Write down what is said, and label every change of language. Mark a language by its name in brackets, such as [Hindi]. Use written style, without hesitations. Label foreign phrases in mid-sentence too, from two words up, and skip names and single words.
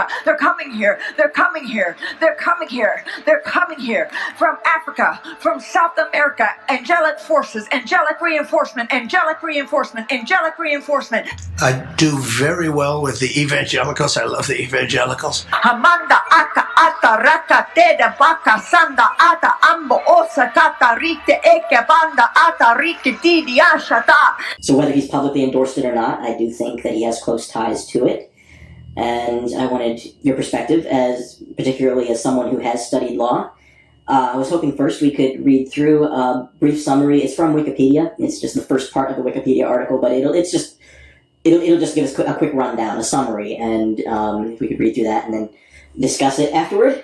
[English] They're coming here. They're coming here. They're coming here. They're coming here. From Africa. From South America. Angelic forces. Angelic reinforcement. Angelic reinforcement. Angelic reinforcement. I do very well with the evangelicals. I love the evangelicals. Hamanda aka ata raka teda baka sanda ata ambo osa kata rite eke banda ata rike didi ashata. So whether he's publicly endorsed it or not, I do think that he has close ties to it. And I wanted your perspective, as particularly as someone who has studied law. I was hoping first we could read through a brief summary. It's from Wikipedia. It's just the first part of the Wikipedia article, but it'll just give us a quick rundown, a summary, and if we could read through that and then discuss it afterward.